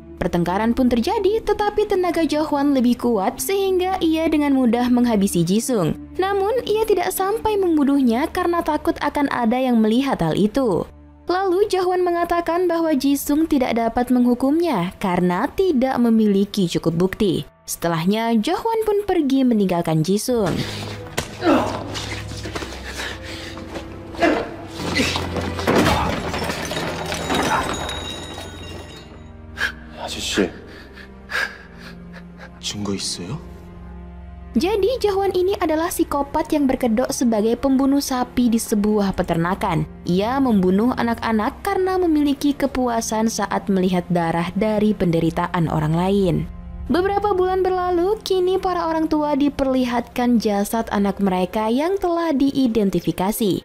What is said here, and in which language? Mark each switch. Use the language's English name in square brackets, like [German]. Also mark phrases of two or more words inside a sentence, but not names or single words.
[Indonesian] Pertengkaran pun terjadi, tetapi tenaga Jo-hwan lebih kuat sehingga ia dengan mudah menghabisi Jisung. Namun ia tidak sampai membunuhnya karena takut akan ada yang melihat hal itu. Lalu Jo-hwan mengatakan bahwa Jisung tidak dapat menghukumnya karena tidak memiliki cukup bukti. Setelahnya Jo-hwan pun pergi meninggalkan Jisung. [Korean] 아저씨, 증거 있어요? [Indonesian] Jadi Jo-hwan ini adalah psikopat yang berkedok sebagai pembunuh sapi di sebuah peternakan. Ia membunuh anak-anak karena memiliki kepuasan saat melihat darah dari penderitaan orang lain. Beberapa bulan berlalu, kini para orang tua diperlihatkan jasad anak mereka yang telah diidentifikasi.